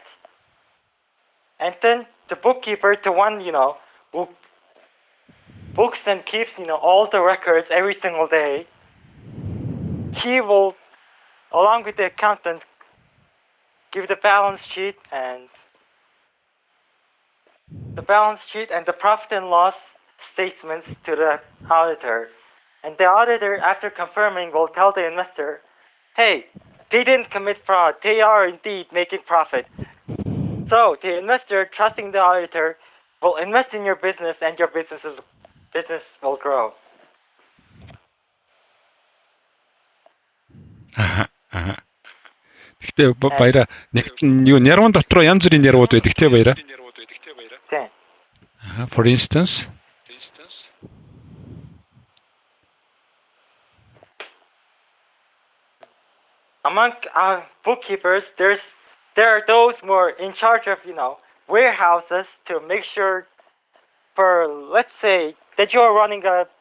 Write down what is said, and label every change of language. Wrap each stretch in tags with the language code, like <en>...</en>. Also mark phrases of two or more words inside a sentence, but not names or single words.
<en>And then the bookkeeper, the one, who books and keeps, all the records every single day, he will, along with the accountant, give the balance sheet and the profit and loss statements to the auditor. And the auditor, after confirming, will tell the investor, hey, they didn't commit fraud. They are indeed making profit. So the investor, trusting the auditor, will invest in your business and your business will grow.</en> <mn>Гэхдээ баяра нэгт юу нярван дотроо янз бүрийн нярвууд байдаг те баяра.</mn> <en>For instance. Among bookkeepers, there are those who are in charge of warehouses to make sure, for let's say that you are running a</en>